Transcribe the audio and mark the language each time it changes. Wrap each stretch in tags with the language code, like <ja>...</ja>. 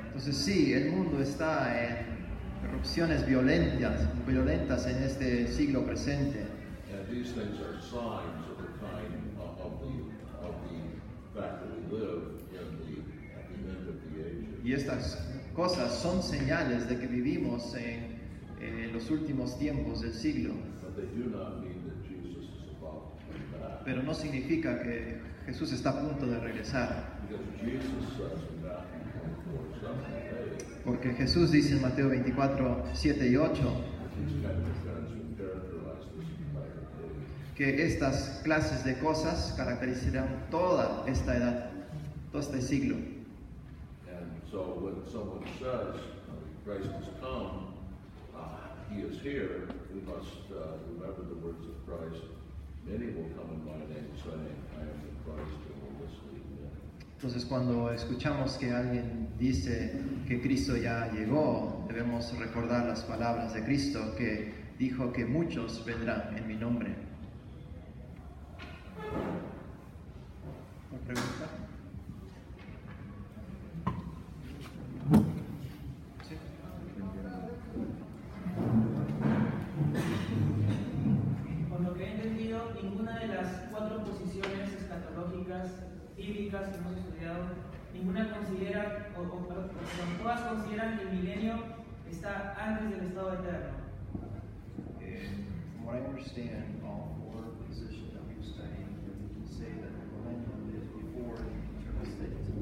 <es>Entonces sí, el mundo está en erupciones violentas en este siglo presente.</es> <en>And these things are signs of the kind of the fact that we live at the end of the age.</en> <es>Y estas cosas son señales de que vivimos en los últimos tiempos del siglo.</es> <en>But they do not mean that Jesus is about to come back.</en> <es>Pero no significa que Jesús está a punto de regresar.</es> <en>Because Jesus says in Matthew 24, 7 and 8,</en> <es>Porque Jesús dice en Mateo 24, 7 y 8,</es> <en>that these kind of events will characterize this entire age.</en> <es>que estas clases de cosas caracterizarán toda esta edad, todo este siglo.</es> <en>And so when someone says Christ has come, he is here, we must remember the words of Christ. Many will come in my name saying, I am the Christ, and will mislead many.</en> <es>Entonces cuando escuchamos que alguien dice que Cristo ya llegó, debemos recordar las palabras de Cristo que dijo que muchos vendrán en mi nombre. ¿Una pregunta? ¿Sí? Por lo que he entendido, ninguna de las 4 posiciones escatológicas bíblicas que hemos estudiado, ninguna considera, perdón, todas consideran que el milenio está antes del estado eterno.</es> <en>From what I understand, all 4 positions that we've studied say that the millennium is before the eternal state.</en>